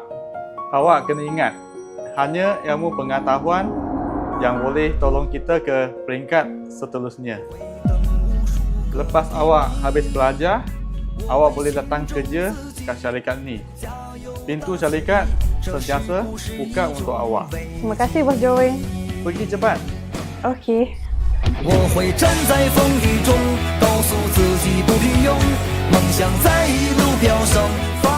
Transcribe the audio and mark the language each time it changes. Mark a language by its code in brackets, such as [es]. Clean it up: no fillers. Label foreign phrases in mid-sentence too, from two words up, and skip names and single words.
[ms] Awak kena ingat, hanya ilmu pengetahuan yang boleh tolong kita ke peringkat seterusnya. Lepas awak habis belajar, awak boleh datang kerja kat syarikat ni. Pintu syarikat sentiasa buka untuk awak. Terima kasih Bos Joey. Pergi cepat. Okey. [zh] 我会站在风雨中，告诉自己不平庸，梦想在一路飘升。